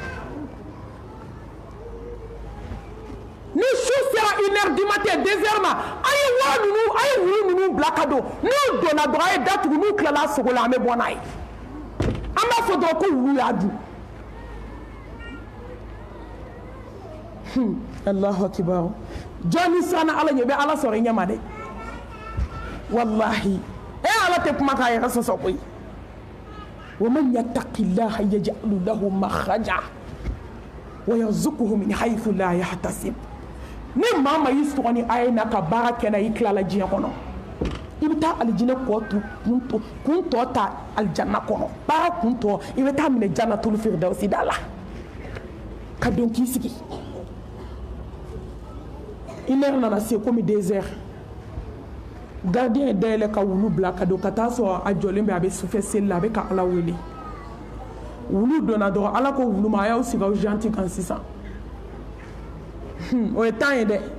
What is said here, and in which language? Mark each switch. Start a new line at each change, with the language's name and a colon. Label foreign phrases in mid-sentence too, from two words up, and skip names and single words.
Bambara: ni su sera
French: 1h du matin
Bambara: 2h ma a ye wulu ninnu bila ka don n'u donna dɔrɔn a ye datugu n'u tilala sogo la an bɛ bɔ n'a ye an b'a fɔ dɔrɔn ko wulu y'a dun
Arabic: الله أكبر
Bambara: jɔn ni siranna ala ɲɛ bɛ ala sɔrɔ i ɲɛma dɛ wallahi ala tɛ kuma k'a yɛrɛ sɔsɔ koyi
Arabic: ومن يتق الله يجعل له مخرجا ويرزقه من حيث لا يحتسب
Bambara: ni maa ma y'i sɔgɔ ni a ye na ka baara kɛ na i tilala diɲɛ kɔnɔ i bɛ taa alijinɛ kun tɔ ta alijanna kɔnɔ baara kun tɔ i bɛ taa minɛ jannatul firdausi da la ka don k'i sigi
French: une heure
Bambara: nana se komi
French: 2 heures
Bambara: gardien ye dayɛlɛ ka wulu bila ka don ka taa sɔrɔ a jɔlen bɛ a bɛ sufɛ seli la a bɛ ka ala wele wulu donna dɔrɔn ala ko wulu ma a y'aw sigi aw janti kan sisan o ye temps ye dɛ